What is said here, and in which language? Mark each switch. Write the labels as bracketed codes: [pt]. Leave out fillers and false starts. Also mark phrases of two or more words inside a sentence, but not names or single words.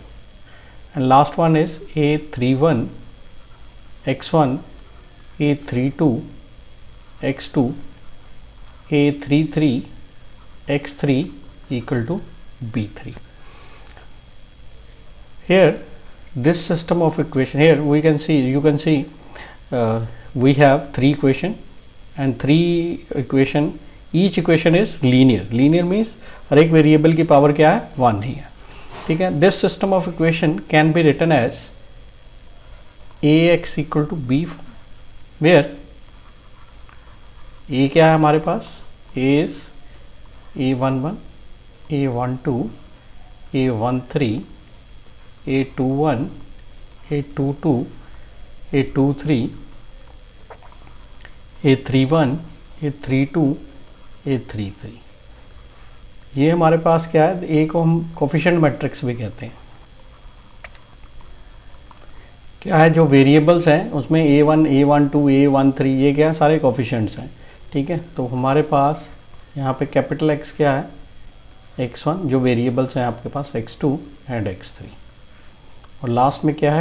[en] And last one is a31 x1 a32 x2 a33 x3 equal to b3. Here this system of equation, here we can see, you can see we have 3 equation and 3 equation, each equation is linear. Linear means [hi] हर एक वेरिएबल की पावर क्या है? 1 ही है। ठीक है। [en] This system of equation can be written as ax equal to b, where a [hi] क्या है हमारे पास? [en] a is a11 a12 a13 a21 a22 a23 a31 a32 a33। [hi] ये हमारे पास क्या है? ए को हम [en] coefficient matrix [hi] भी कहते हैं। क्या है? जो वेरिएबल्स हैं उसमें a1 a12 a13 ये क्या है? सारे कोफिशिएंट्स हैं। ठीक है। तो हमारे पास यहाँ पे [en] capital X [hi] क्या है? x1, जो वेरिएबल्स हैं आपके पास x2 एंड x3, और लास्ट में क्या है?